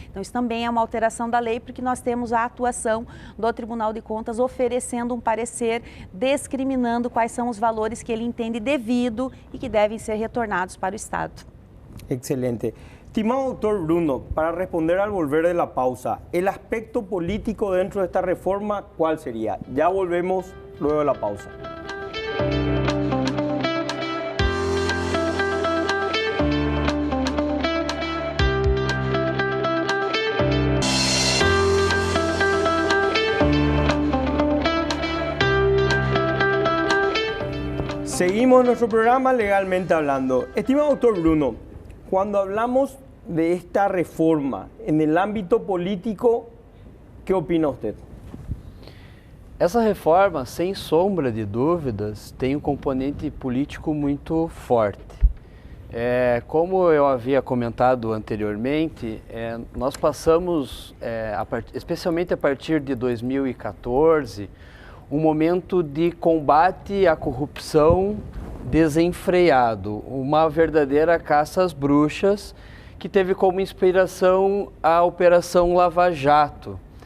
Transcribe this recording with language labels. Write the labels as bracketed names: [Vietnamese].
[Portuguese] Então, isso também é uma alteração da lei, porque nós temos a atuação do Tribunal de Contas oferecendo um parecer discriminando quais são os valores que ele entende devido e que devem ser retornados para o Estado. Excelente. [Spanish] Estimado doctor Bruno, para responder al volver de la pausa, el aspecto político dentro de esta reforma, ¿cuál sería? Ya volvemos luego de la pausa. Seguimos nuestro programa Legalmente Hablando. Estimado doctor Bruno, cuando hablamos de esta reforma en el ámbito político, ¿qué opina usted? [Portuguese] Essa reforma, sem sombra de dúvidas, tem um componente político muito forte. Como eu havia comentado anteriormente, nós passamos, especialmente a partir de 2014, um momento de combate à corrupção desenfreado, uma verdadeira caça às bruxas que teve como inspiração a Operação Lava Jato.